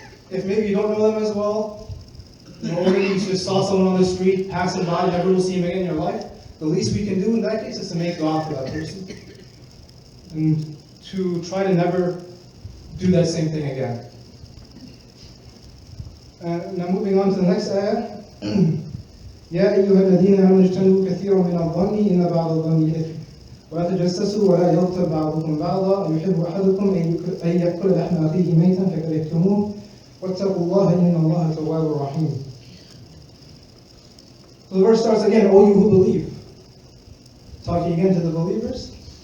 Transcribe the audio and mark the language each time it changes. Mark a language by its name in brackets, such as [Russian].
[English] If maybe you don't know them as well, or maybe you just saw someone on the street passing by, never will see him again in your life, the least we can do in that case is to make dua for that person. And to try to never do that same thing again. Now moving on to the next ayah. [Arabic] يا أيها الذين آمنوا اجتنبوا كثيرا من الظن إن بعض الظن إثم ولا تجسسوا ولا يغتب بعضكم بعضا أيحب أحدكم أن يأكل لحم أخيه ميتا فكرهتموه واتقوا الله إن الله تواب رحيم. [English] So the verse starts again, O you who believe. Talking again to the believers.